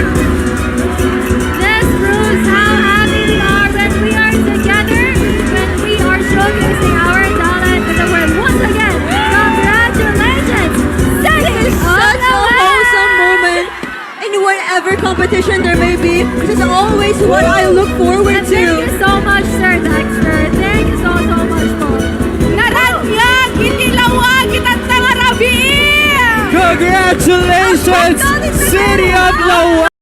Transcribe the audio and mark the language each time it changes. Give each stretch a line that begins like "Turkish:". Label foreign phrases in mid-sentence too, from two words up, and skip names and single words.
English: This proves how happy we are when we are together, when we are showcasing our talent to the world. Once again, congratulations! This is such a wholesome moment in whatever competition there may be. This is always what I look forward And to. thank you so much, Sir Dexter. Thank you so much po. Naranyag! Itilawag! Itatangarabi! Congratulations, City of Lawag!